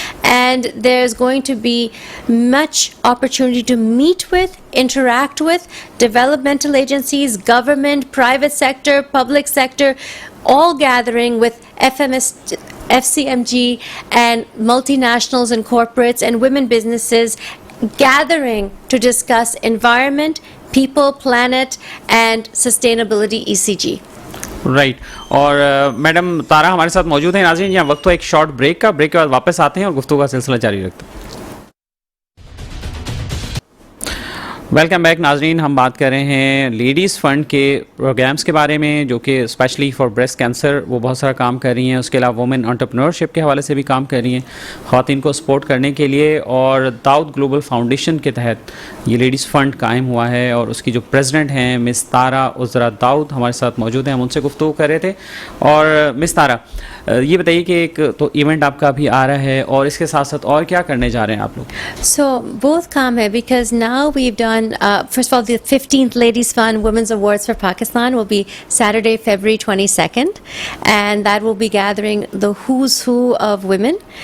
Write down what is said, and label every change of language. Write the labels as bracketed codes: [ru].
[en] And there's going to be much opportunity to meet with, interact with developmental agencies, government, private sector, public sector, all gathering with FCMG and multinationals and corporates and women businesses gathering to discuss environment, people, planet, and sustainability ECG. [hi] Right और madam तारा हमारे साथ मौजूद हैं। नाज़रीन, यहाँ वक्त तो एक शॉर्ट ब्रेक का, ब्रेक के बाद वापस आते हैं और गुफ्तगू का सिलसिला जारी रखते हैं। वेलकम बैक नाजरीन, हम बात कर रहे हैं लेडीज़ फ़ंड के प्रोग्राम्स के बारे में जो कि स्पेशली फॉर ब्रेस्ट कैंसर वो बहुत सारा काम कर रही हैं। उसके अलावा वुमेन एंटरप्रेन्योरशिप के हवाले से भी काम कर रही हैं ख़वातीन को सपोर्ट करने के लिए। और दाऊद ग्लोबल फाउंडेशन के तहत ये लेडीज़ फ़ंड कायम हुआ है और उसकी जो प्रेसिडेंट हैं मिस तारा उज़रा दाऊद हमारे साथ मौजूद हैं। हम उनसे गुफ्तगू कर रहे थे। और मिस तारा, ये बताइए कि एक तो इवेंट आपका अभी आ रहा है और इसके साथ साथ और क्या करने जा रहे हैं आप लोग? [en] So both [hi] काम है [en] because now we've done first of all the 15th Ladies Fund Women's Awards for Pakistan will be Saturday, February 22nd, and that will be gathering the who's who of women.